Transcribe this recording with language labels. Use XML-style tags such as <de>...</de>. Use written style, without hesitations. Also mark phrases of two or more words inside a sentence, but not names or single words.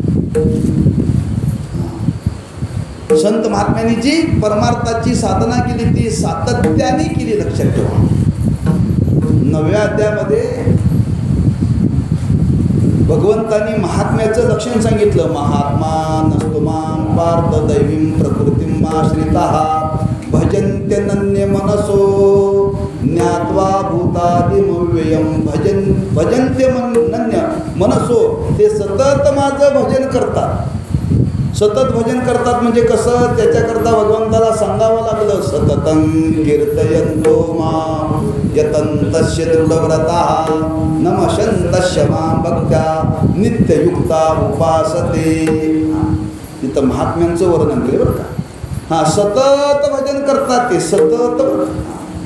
<mr>संत महात्म्यांनी जी परमार्थाची साधना केली ती सातत्याने केली. लक्षात ठेवा. 9व्या अध्यायामध्ये भगवंतांनी महात्म्याचं लक्षण सांगितलं.</mr> <sa>महात्मा नस्तुमां पार्थ दैवीं प्रकृतीं आश्रिताः भजन्त्यनन्य मनसो ज्ञात्वा भूतादिमव्ययं भजन्त्यनन्य मनसो.</sa> <mr>ते सतत माझं भजन करतात. सतत भजन करतात म्हणजे कसं. त्याच्याकरता भगवंताला सांगावं लागलं.</mr> <sa>सततं कीर्तयन्तो मां यतन्तस्य दृढव्रताः नमशन्तस्य मां भक्त्या नित्ययुक्ता उपासते.</sa> <mr>तिथं महात्म्यांचं वर्णन केलं बरं का. सतत भजन करतात ते.</mr>